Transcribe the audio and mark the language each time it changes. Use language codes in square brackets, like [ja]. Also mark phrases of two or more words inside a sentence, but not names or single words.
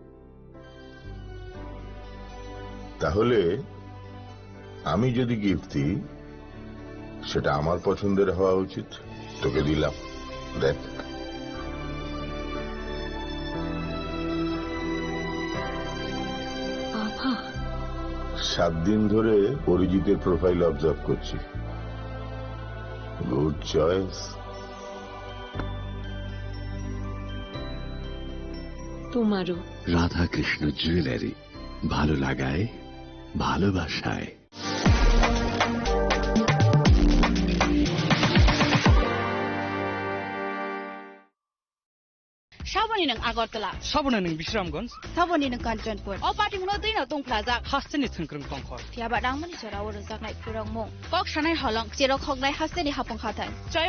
[bn] তাহলে আমি যদি গিফট দিই সেটা আমার পছন্দের হওয়া উচিত তোকে দিলাম দেখ 7 দিন ধরে পরিচিতের [en] profile observe [bn] করছি [en] good choice [bn] তোমারও রাধা কৃষ্ণ জুয়েলারি ভালো লাগায় ভালোবাসায় [trp] Saboni nang Agartala. Saboni nang Bishramganj. Saboni nang Kanchanpur. O party mo din na tong plaza. Hasteni thungkrung tongkhor. Tiaba dang mani chara or sak nai purang mo. Kok shanai halong chero khok nai hasteni hapong khatai.